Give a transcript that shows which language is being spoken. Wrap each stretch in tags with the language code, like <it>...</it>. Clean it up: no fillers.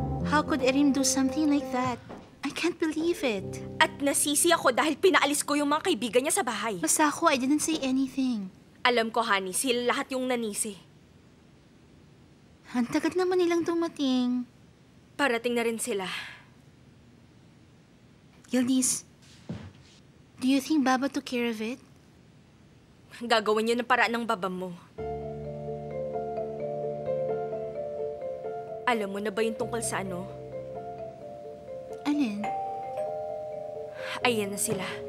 <en>How could Erim do something like that? I can't believe it.</en> <tl>At nasisi ako dahil pinaalis ko yung mga kaibigan niya sa bahay. Basta ako,</tl> <en>I didn't say anything.</en> <tl>Alam ko, honey, sila lahat yung nanisi. Ang tagal naman nilang dumating. Parating na rin sila.</tl> <en>Yildiz, do you think Baba took care of it?</en> <tl>Gagawin yun ng paraan ng babam mo. Alam mo na ba yung tungkol sa ano? Alin? Ayan na sila.</tl>